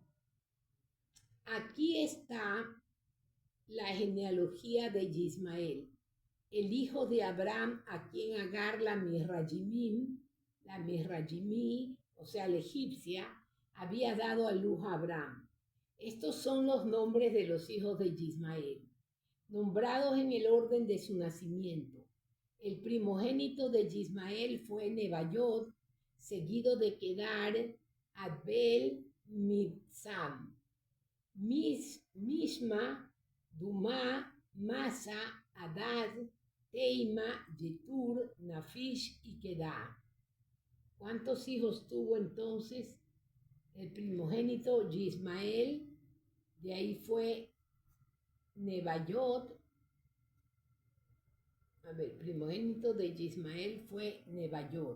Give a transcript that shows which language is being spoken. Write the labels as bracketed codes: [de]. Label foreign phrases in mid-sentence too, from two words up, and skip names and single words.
[es] Aquí está la genealogía de Ismael, el hijo de Abraham, a quien Agar la Misrajimí, o sea, la egipcia, había dado a luz a Abraham. Estos son los nombres de los hijos de Ismael, nombrados en el orden de su nacimiento. El primogénito de Ismael fue Nebaiot, seguido de Kedar, Adbel, Mibsam, Mishma, Dumá, Masa, Adad, Teima, Yetur, Nafish y Kedar. ¿Cuántos hijos tuvo entonces el primogénito Ismael? De ahí fue Nebaiot. El primogénito de Ismael fue Nebaiot.